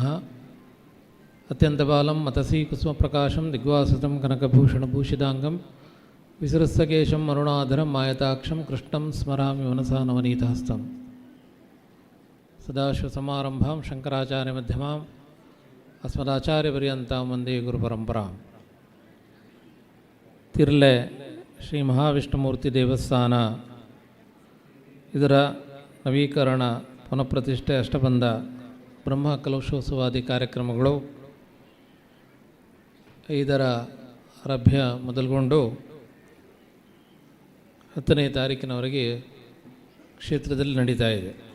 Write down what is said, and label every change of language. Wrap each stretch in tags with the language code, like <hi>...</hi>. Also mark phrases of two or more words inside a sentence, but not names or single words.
<sa>ಅತ್ಯಂತ ಬಾಲಂ ಮತಸಿ ಕುಸುಮ ಪ್ರಕಾಶಂ ದಿಗ್ವಾಸತಂ ಕನಕಭೂಷಣಭೂಷಿತಾಂಗಂ ವಿಸೃಸ್ತಕೇಶಂ ಅರುಣಾಧರಂ ಮಾಯತಾಕ್ಷಂ ಕೃಷ್ಣಂ ಸ್ಮರಾಮಿ ಮನಸಾ ನವನೀತಹಸ್ತಂ. ಸದಾಶಿವಸಮಾರಂಭಾಂ ಶಂಕರಾಚಾರ್ಯ ಮಧ್ಯಮಾಂ ಅಸ್ಮದಾಚಾರ್ಯಪರ್ಯಂತಾಂ ವಂದೇ ಗುರುಪರಂಪರಾಂ.</sa> <kn>ತಿರ್ಲೆ ಶ್ರೀ ಮಹಾವಿಷ್ಣುಮೂರ್ತಿ ದೇವಸ್ಥಾನ ಇದರ ನವೀಕರಣ, ಪುನಃಪ್ರತಿಷ್ಠೆ, ಅಷ್ಟಬಂಧ ಬ್ರಹ್ಮ ಕಲಶೋತ್ಸವಾದಿ ಕಾರ್ಯಕ್ರಮಗಳು 5ರ ಆರಭ್ಯ ಮೊದಲುಗೊಂಡು 10ನೇ ತಾರೀಕಿನವರೆಗೆ ಕ್ಷೇತ್ರದಲ್ಲಿ ನಡೀತಾ ಇದೆ.</kn>